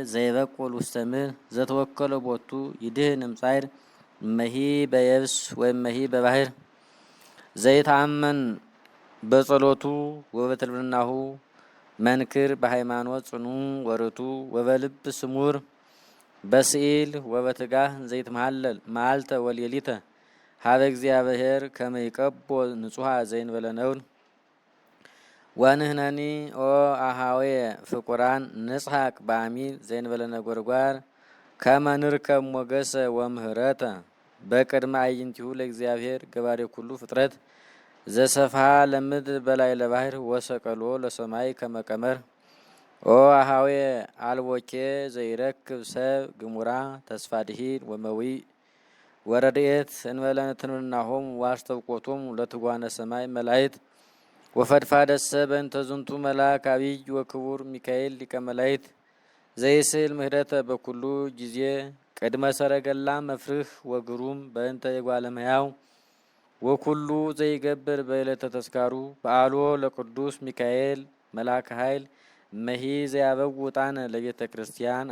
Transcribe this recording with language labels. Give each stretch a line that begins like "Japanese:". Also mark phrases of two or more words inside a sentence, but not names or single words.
Geez: ዘይበቁል ውስተ ምድር ዘተወከለ ቦቱ ይድህን እምጻዕር መሂ በየብስ ወይም መሂ በባህር ዘይታመን በጸሎቱ ወበትልምናሁ መንክር በሃይማኖት ጽኑ ወርቱ ወበልብ ስሙር በስዕል ወበትጋህ ዘይትመሃለል መዓልተ ወሌሊተ ሀበ እግዚአብሔር ከመ ይቀቦ ንጹሐ ዘይንበለ ነውር ወንህነኒ ኦ አኀውየ ፍቁራን ንጽሐቅ በአሚን ዘይንበለ ነጎድጓድ ከመ ንርከብ ሞገሰ ወምህረተ በቅድመ አዕይንቲሁ ለእግዚአብሔር ገባሬ ኩሉ ፍጥረት ዘሰፍሐ ለምድር በላይ ለባህር ወሰቀሎ ለሰማይ ከመ ቀመር ኦ አኀውየ አልቦኬ ዘይረክብ ሰብ ግሙራ ተስፋ ድኂን ወመዊእ ወረድኤት እንበለ ትንብርናሆሙ ወአስተውቆቶሙ ለትጓነ ሰማይ መላእክት ወፈድፋደሰ በእንተ ዝንቱ መልአክ አቢይ ወክቡር ሚካኤል ሊቀ መላእክት ዘይስእል ምህረተ በኩሉ ጊዜ ቅድመ ሰረገላ መፍርህ ወግሩም በእንተ የጓለ እመሕያው ወኩሉ ዘይገብር በዕለተ ተስካሩ በዓሎ ለቅዱስ ሚካኤል መልአከ ኃይል እመሂ ዘያበው ዕጣነ ለቤተ ክርስቲያን